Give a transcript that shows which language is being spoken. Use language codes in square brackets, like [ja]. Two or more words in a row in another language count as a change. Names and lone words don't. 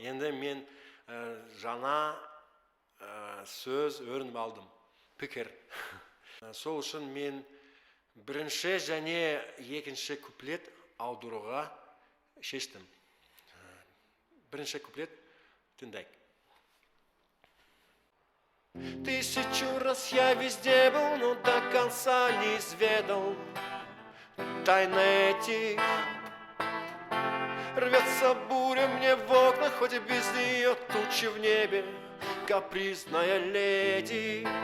[kk] Енді мен жаңа сөз өрініп алдым. Пікір. Сол үшін мен бірінші және екінші куплет аударуға шештім. Бірінші куплет тыңдайық. [ru] Тысячу раз я везде был, но до конца не изведал тайны этих. Рвется буря мне в окна, хоть и без нее тучи в небе, капризная леди.